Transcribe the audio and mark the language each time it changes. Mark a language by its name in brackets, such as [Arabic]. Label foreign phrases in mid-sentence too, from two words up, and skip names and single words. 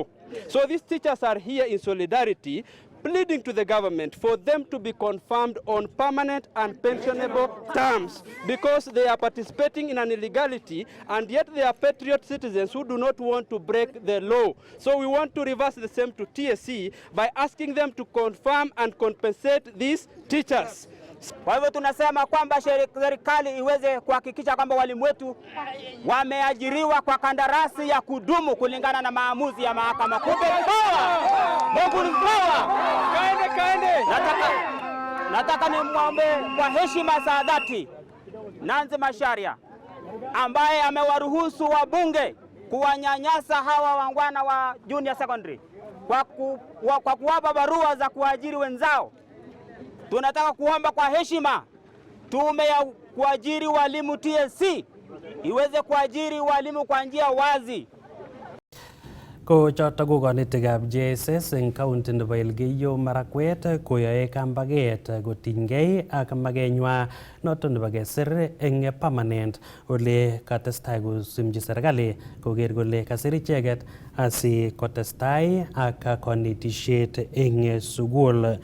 [English] So these teachers are here in solidarity, pleading to the government for them to be confirmed on permanent and pensionable terms because they are participating in an illegality and yet they are patriot citizens who do not want to break the law. So we want to reverse the same to TSC by asking them to confirm and compensate these teachers. [Swahili] Kwa hivyo tunasema kwamba serikali iweze kuhakikisha kwamba walimu wetu wameajiriwa kwa kandarasi ya kudumu kulingana na maamuzi ya mahakama kuu. Nataka nimwombe kwa heshima za dhati Nanzi Macharia ambaye amewaruhusu wabunge kuwanyanyasa hawa wangwana wa [English] junior secondary [Swahili] kwa kuwapa barua za kuajiri wenzao. Tunataka kuomba kwa heshima tume ya kuajiri walimu TSC iweze kuajiri walimu kwa njia wazi. [Kalenjin] Ko choto ko konetikab JSS eng county nebo Elgeyo Marakwet koyoe kambaget kotinygei ak makenywa noto nebo kesir eng permanent ole katestai kosimchi serikali koker kole kasir icheket asi kotestai ak konetisiet eng sukul.